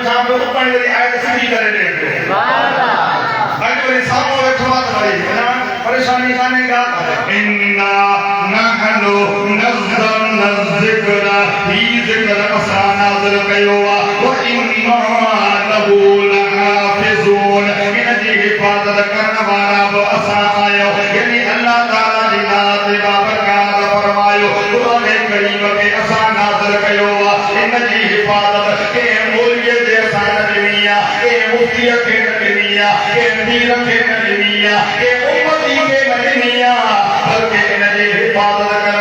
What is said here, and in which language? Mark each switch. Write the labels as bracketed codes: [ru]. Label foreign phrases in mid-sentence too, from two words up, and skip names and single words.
[sd] तो पानी वाली आयत सीधी करे दे अॼु वरी साम्हूं वेठो आहे त वरी बिना परेशानी कान्हे का [ar] إنا نحن نزلنا الذكر [sd] ही ज़िक्र असां नाज़िल कयो आहे [ar] وإنا له لحافظون [sd] इन जी हिफ़ाज़त करण वारा बि असां आहियूं यानी अल्लाह ताला जी ज़ात बाबरकात फरमायो क़ुरान करीम खे असां नाज़िल कयो आहे इन जी हिफ़ाज़त के मौलवीअ जे असां न ॾिनी आहे के मुफ़्तीअ खे न ॾिनी आहे के अमीर खे न ॾिनी आहे के उम्मती खे न ॾिनी आहे बल्कि इन जी हिफ़ाज़त करण